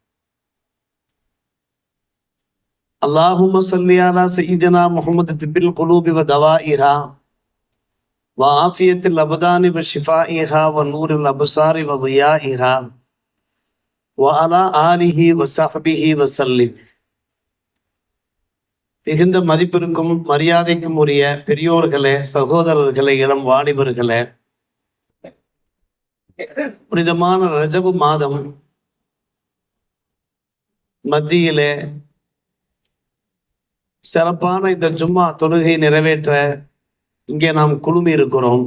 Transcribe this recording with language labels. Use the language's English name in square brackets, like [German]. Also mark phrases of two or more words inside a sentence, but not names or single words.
[Arabic] اللهم صل على سيدنا محمد طب القلوب ودوائها وعافية الأبدان وشفائها ونور الأبصار وضيائها وعلى آله وصحبه وسلم. [Tamil] மிகுந்த மதிப்பிற்கும் மரியாதைக்கும் உரிய பெரியோர்களே, சகோதரர்களே, இளம் வாலிபர்களே, புனிதமான ரஜபு மாதம் மத்தியிலே சிறப்பான இந்த ஜும்மா தொழுகை நிறைவேற்ற இங்கே நாம் குழுமி இருக்கிறோம்.